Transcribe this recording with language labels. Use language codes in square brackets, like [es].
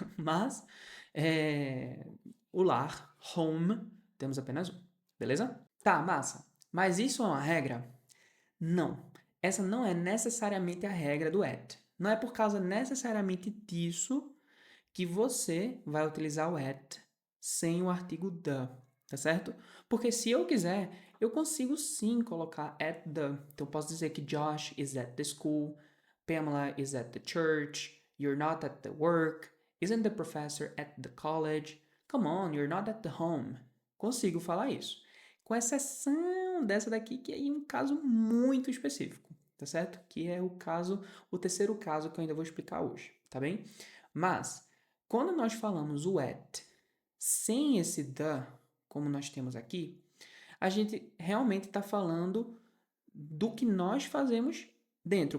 [pt] Mas o lar, home, temos apenas um, beleza? Tá, massa. Mas isso é uma regra? Não. Essa não é necessariamente a regra do at. Não é por causa necessariamente disso que você vai utilizar o at sem o artigo the, tá certo? Porque se eu quiser, eu consigo sim colocar at the. Então, eu posso dizer que [en] Josh is at the school, Pamela is at the church, you're not at the work, isn't the professor at the college, come on, you're not at the home. [pt] Consigo falar isso. Com exceção dessa daqui, que é um caso muito específico, tá certo? Que é o terceiro caso que eu ainda vou explicar hoje, tá bem? Mas, quando nós falamos o at sem esse the, como nós temos aqui, a gente realmente está falando do que nós fazemos dentro.